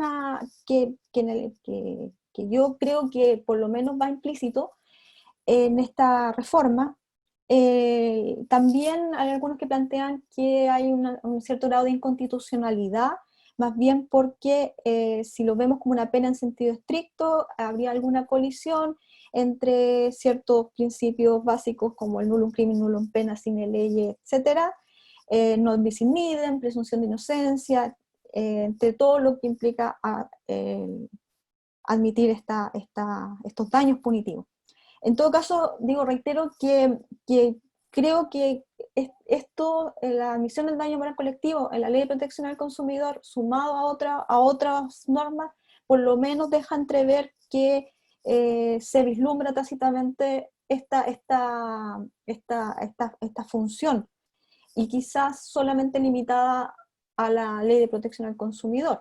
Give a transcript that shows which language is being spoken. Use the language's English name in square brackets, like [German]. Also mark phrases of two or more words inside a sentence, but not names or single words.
[Spanish] que yo creo que por lo menos va implícito en esta reforma, también hay algunos que plantean que hay un cierto grado de inconstitucionalidad, más bien porque si lo vemos como una pena en sentido estricto, habría alguna colisión entre ciertos principios básicos como el [Latin] nullum crimen, nullum pena, sine leye, etc., non bis in idem, [Spanish] presunción de inocencia, entre todo lo que implica admitir estos daños punitivos. En todo caso, reitero que creo que la admisión del daño moral colectivo en la Ley de Protección al Consumidor, sumado a otras normas, por lo menos deja entrever que se vislumbra tácitamente esta función, y quizás solamente limitada a la Ley de Protección al Consumidor.